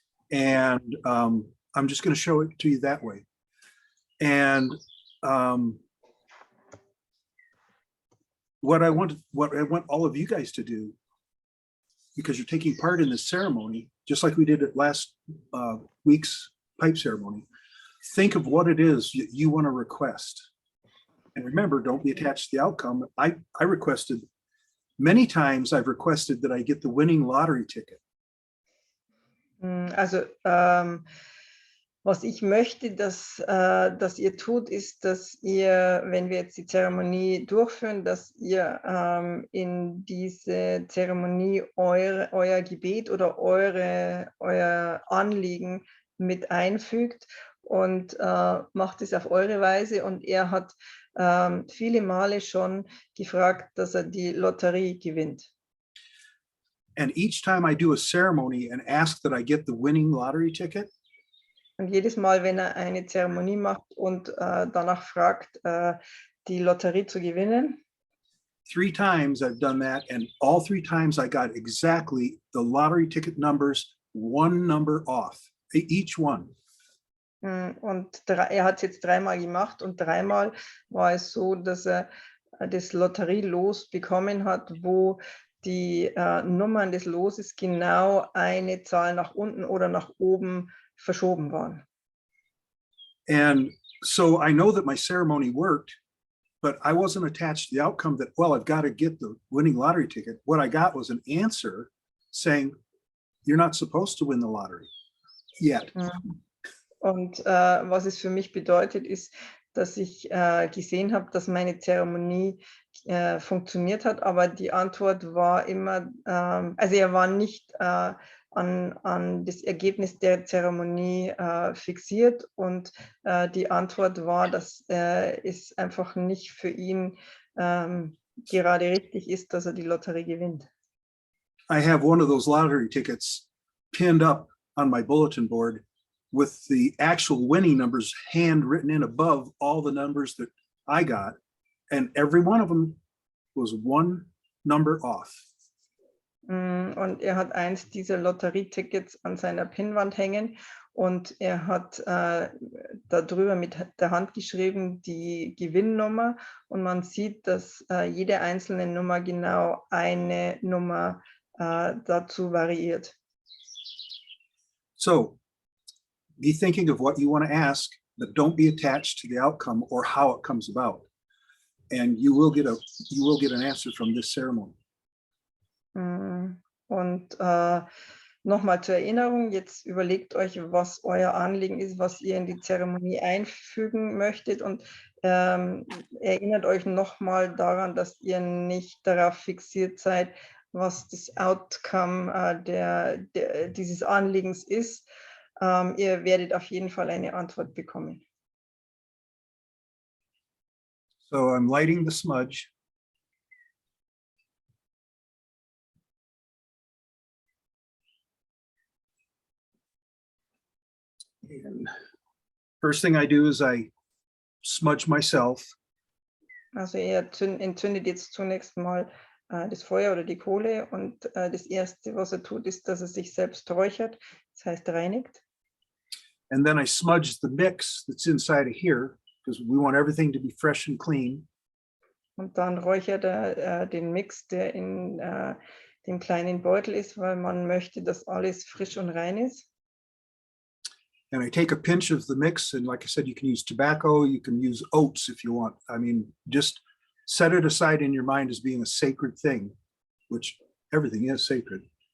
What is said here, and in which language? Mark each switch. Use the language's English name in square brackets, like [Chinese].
[English] And I'm just going to show it to you that way. And what I want all of you guys to do, because you're taking part in this ceremony, just like we did at last week's pipe ceremony, think of what it is you want to request. And remember, don't be attached to the outcome. I requested, many times I've requested that I get the winning lottery ticket. [German] Also, was ich möchte, dass ihr tut, ist, dass ihr, wenn wir jetzt die Zeremonie durchführen, dass ihr in diese Zeremonie euer Gebet oder euer Anliegen mit einfügt und macht es auf eure Weise. Und er hat viele Male schon gefragt, dass er die Lotterie gewinnt. [English] And each time I do a ceremony and ask that I get the winning lottery ticket, [German] und jedes Mal, wenn er eine Zeremonie macht und danach fragt, die Lotterie zu gewinnen, [English] 3 times I've done that, and all 3 times I got exactly the lottery ticket numbers, one number off, each one. [German] Und er hat es jetzt 3-mal gemacht und 3-mal war es so, dass er das Lotterielos bekommen hat, wo die Nummern des Loses genau eine Zahl nach unten oder nach oben verschoben waren. [English] And so I know that my ceremony worked, but I wasn't attached to the outcome that, well, I've got to get the winning lottery ticket. What I got was an answer saying, you're not supposed to win the lottery yet. [German] Und was es für mich bedeutet, ist, dass ich gesehen habe, dass meine Zeremonie funktioniert hat, aber die Antwort war immer, also er war nicht an das Ergebnis der Zeremonie fixiert und die Antwort war, dass es einfach nicht für ihn gerade richtig ist, dass er die Lotterie gewinnt. [English] I have one of those lottery tickets pinned up on my bulletin board with the actual winning numbers handwritten in above all the numbers that I got, and every one of them was one number off. [German] Und er hat eins dieser Lotterietickets an seiner Pinnwand hängen und er hat darüber mit der Hand geschrieben die Gewinnnummer und man sieht, dass jede einzelne Nummer genau eine Nummer dazu variiert. [English] So be thinking of what you want to ask, but don't be attached to the outcome or how it comes about. And you will get an answer from this ceremony. [German] Und nochmal zur Erinnerung, jetzt überlegt euch, was euer Anliegen ist, was ihr in die Zeremonie einfügen möchtet und erinnert euch nochmal daran, dass ihr nicht darauf fixiert seid, was das Outcome dieses Anliegens ist. Ihr werdet auf jeden Fall eine Antwort bekommen. [English] So I'm lighting the smudge. And first thing I do is I smudge myself. [German] Also er entzündet jetzt zunächst mal das Feuer oder die Kohle und das Erste, was er tut, ist, dass er sich selbst räuchert, das heißt reinigt. [English] And then I smudge the mix that's inside of here, because we want everything to be fresh and clean. [German] Und dann räuchert er den Mix, der in dem kleinen Beutel ist, weil man möchte, dass alles frisch und rein ist. [English] And I take a pinch of the mix, and like I said, you can use tobacco, you can use oats if you want. I mean, just set it aside in your mind as being a sacred thing, which everything is sacred.